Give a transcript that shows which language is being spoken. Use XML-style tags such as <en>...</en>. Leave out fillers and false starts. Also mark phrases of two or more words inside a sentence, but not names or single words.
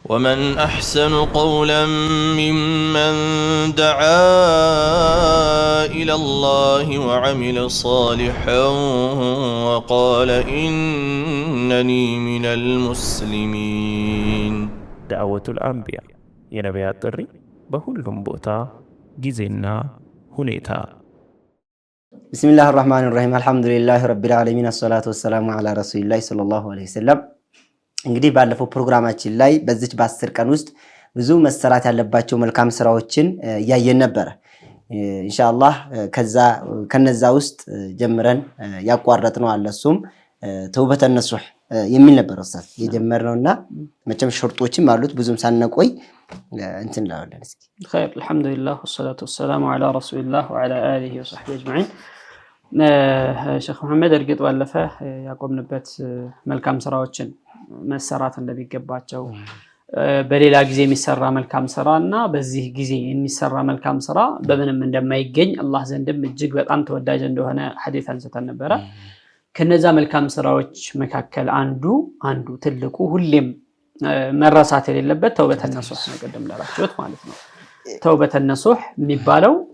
<ar>ومن أحسن قولا ممن دعا إلى الله وعمل صالحا وقال إنني من المسلمين. دعوة الأنبياء</ar> <am>የነቢያት ጥሪ በሁሉም ቦታ ጊዜና ሁኔታ።</am> <ar>بسم الله الرحمن الرحيم الحمد لله رب العالمين الصلاة والسلام على رسول الله صلى الله عليه وسلم።</ar> <am>እንግዲህ ባለፈው ፕሮግራማችን ላይ በዚች በ10 ቀን ውስጥ ብዙ መሰራት ያለባቸው መልካም ስራዎችን ያየን ነበር። ኢንሻአላህ ከነዛ ውስጥ ጀምረን ያቋረጥነው አለሱም</am> <ar>توبة نصوح</ar> <am>የሚል ነበር ኡስታዝ የጀመርነውና መቼም ሸርጦችም አሉት ብዙም ሳንቆይ እንትን ላውለን እስኪ</am> <ar>خير الحمد لله والصلاه والسلام على رسول الله وعلى اله وصحبه اجمعين.</ar> <am>ሼክ መሐመድ እርግጥ ባለፈ ያቆምንበት መልካም ስራዎችን መሰራት እንደሚገባቸው በሌላ ጊዜ የሚሰራ መልካም ስራና በዚህ ጊዜ የሚሰራ መልካም ስራ በምንም እንደማይገኝ አላህ ዘንድም እጅግ በጣም ተወዳጅ እንደሆነ ሐዲስ አንስተን ነበር። ከነዛ መልካም ስራዎች መካከል አንዱ ትልቁ ሁሌም መረሳት የሌለበት</am> <ar>توبة نصوح</ar> <am>ነው። ቀደም ላላችሁት ማለት ነው።</am> <ar>توبة نصوح</ar> <am>የሚባለው</am>